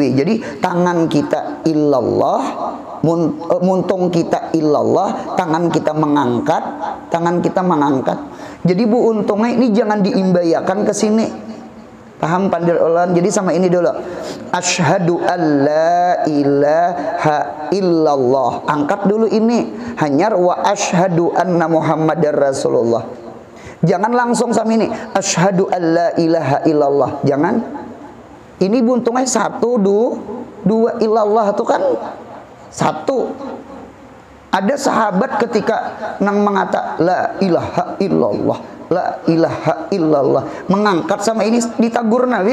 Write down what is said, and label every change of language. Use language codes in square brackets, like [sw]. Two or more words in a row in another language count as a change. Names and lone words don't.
[bjn] Jadi tangan kita illallah, muntung kita illallah, tangan kita mengangkat. Jadi bu untungnya ini jangan diimbayakan ke sini. Paham pandil ulan? Jadi sama ini dulu. [ar] أشهد أن لا إله إلا الله. [bjn] Angkat dulu ini. [ar] Hanyar وأشهد أن محمدا رسول الله. [bjn] Jangan langsung sama ini. [ar] أشهد أن لا إله إلا الله. [bjn] Jangan. Ini buntungnya 1, 2 illallah itu kan 1. Ada sahabat ketika nang mengata [ar] لا إله إلا الله، لا إله إلا الله, [bjn] mengangkat sama ini ditagur Nabi.